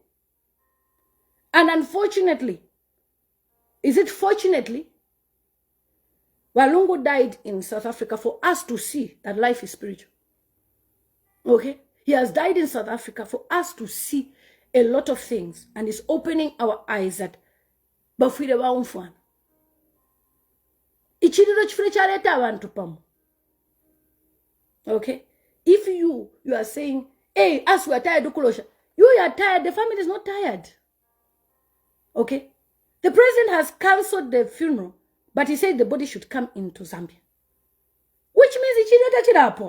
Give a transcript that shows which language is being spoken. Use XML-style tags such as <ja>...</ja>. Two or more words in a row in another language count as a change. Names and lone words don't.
<en>And unfortunately, is it fortunately? Well, Lungu died in South Africa for us to see that life is spiritual. Okay? He has died in South Africa for us to see a lot of things. And it's opening our eyes that</en> <bem>bafwire baumfwana. Ichiriro chifure chareta abantu pamo.</bem> <en>Okay? If you are saying, hey, us we are tired of Kulosha. You are tired, the family is not tired. Okay? The president has cancelled the funeral, but he said the body should come into Zambia. Which means it.</en>